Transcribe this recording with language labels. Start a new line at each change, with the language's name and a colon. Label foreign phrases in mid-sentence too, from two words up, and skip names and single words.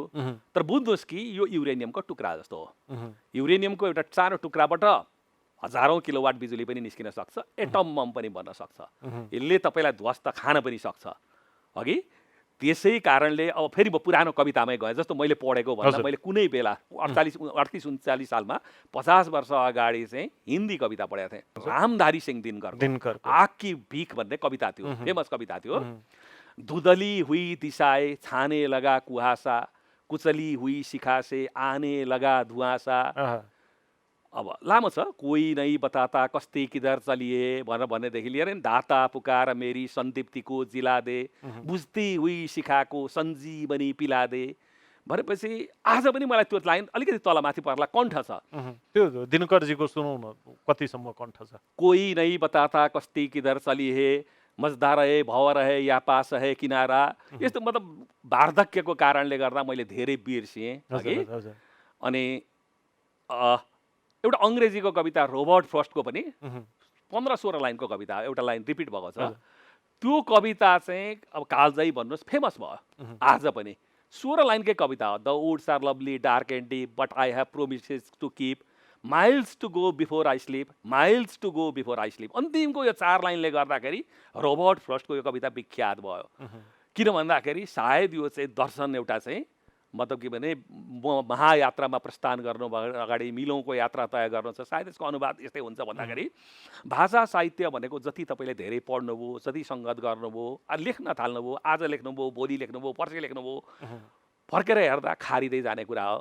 Nepali: तर बुझ्नुहोस् कि यो युरेनियमको टुक्रा जस्तो हो। युरेनियमको एउटा सानो टुक्राबाट हजारौँ किलोवाट बिजुली पनि निस्किन सक्छ, एटम बम पनि बन्न सक्छ, यसले तपाईँलाई ध्वस्त खान पनि सक्छ अघि। त्यसै कारणले अब फेरि म पुरानो कवितामै गएँ। जस्तो मैले पढेको भन्दा मैले कुनै बेला 38-39 सालमा 50 वर्ष अगाडि चाहिँ हिन्दी कविता पढेको थिएँ। रामधारी सिंह दिनकर आग की भीख भन्ने कविता थियो, फेमस कविता थियो।
Hindi: धुँधली हुई दिशाए छाने लगा कुहासा, कुचली हुई शिखा से आने लगा धुआसा।
Nepali: अब लामो छ।
Hindi: कोही नै बताता कस्ती किधर चलिए
Nepali: भनेर भन्नेदेखि लिएर
Hindi: दाता पुकार मेरी सन्दीप्तिको जिला दे, बुझ्ती हुई शिखाको सञ्जीवनी पिला दे
Nepali: भनेपछि आज पनि मलाई त्यो लाइन अलिकति तलमाथि पर्ला, कण्ठ छ। त्यो दिनकरजीको सुनाउन कतिसम्म कण्ठ छ।
Hindi: कोही नै बताता कस्ती किधर चलिए, मजदा रहे भव रहे या पास है किनारा।
Nepali: यस्तो मतलब वार्धक्यको कारणले गर्दा मैले धेरै बिर्सिएँ अघि। अनि एउटा अङ्ग्रेजीको कविता रोबर्ट फ्रस्टको पनि 15-16 लाइनको कविता, एउटा लाइन रिपिट भएको छ। त्यो कविता चाहिँ अब कालजयी भन्नुहोस् फेमस भयो आज पनि।
English: 16
Nepali: लाइनकै कविता हो।
English: The woods are lovely dark and deep but I have promises to keep, miles to go before I sleep, miles to go before I sleep.
Nepali: अन्तिमको यो 4 लाइनले गर्दाखेरि रोबर्ट फ्रस्टको यो कविता विख्यात भयो। किन भन्दाखेरि सायद यो चाहिँ दर्शन एउटा चाहिँ मतलब के भने महायात्रामा प्रस्थान गर्नु अगाडि मिलौँको यात्रा तय गर्नु छ, सायद यसको अनुवाद यस्तै हुन्छ भन्दाखेरि भाषा साहित्य भनेको जति तपाईँले धेरै पढ्नुभयो, जति सङ्गत गर्नुभयो, लेख्न थाल्नुभयो, आज लेख्नुभयो, भोलि लेख्नुभयो, पर्सि लेख्नुभयो, फर्केर हेर्दा खारिँदै जाने कुरा हो।